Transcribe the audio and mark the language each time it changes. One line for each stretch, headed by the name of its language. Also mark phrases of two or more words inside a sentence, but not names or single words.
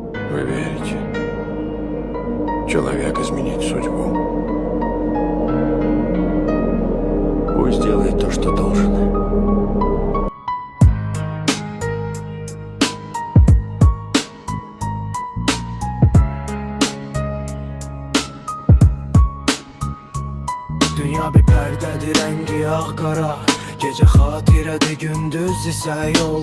Russian: Вы верите? Человек изменит судьбу. Пусть делает то, что должен.
Azerbaijani: Dünya bir pərdədir, rəngi ağ-qara. Gecə xatirədir, gündüz isə yol.